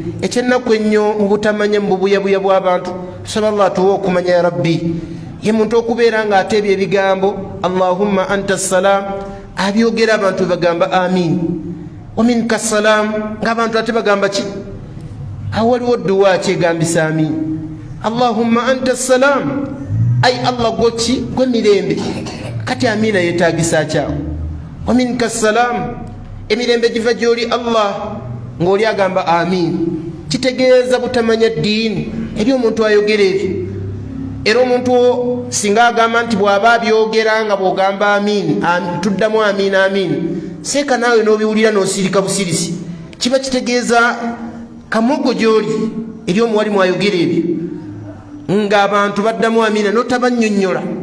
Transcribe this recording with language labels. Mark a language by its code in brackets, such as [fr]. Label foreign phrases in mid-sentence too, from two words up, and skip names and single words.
[lg] Ekyennaku ennyo mu butamanya mu bubuyabuya bw'abantu, tusaba Allah tuwe okumanya [ar] يا رب. [lg] Ye muntu okubeera nga ateebya ebigambo [ar] اللهم أنت السلام [lg] abyogera abantu bagamba amin, [ar] ومنك السلام [lg] ng'abantu ate bagamba ki? Awaliwo dduwa kyegambisa amin. [ar] اللهم أنت السلام [lg] ay Allah goki gwe mirembe, kati amina yetaagisa kyawo. [ar] ومنك السلام [lg] emirembe giva gy'oli Allah ng'oli agamba amin. Kitegeeza butamanya ddiini eri omuntu ayogera ebyo. Era omuntu singa agamba nti bw'aba abyogera nga bw'ogamba amin, tuddamu amin amin, seeka naawe n'obiwulira n'osirika busirisi, kiba kitegeeza kamogo gy'oli eri omuwalimu ayogera ebyo ng'abantu baddamu amina n'otabannyonnyola.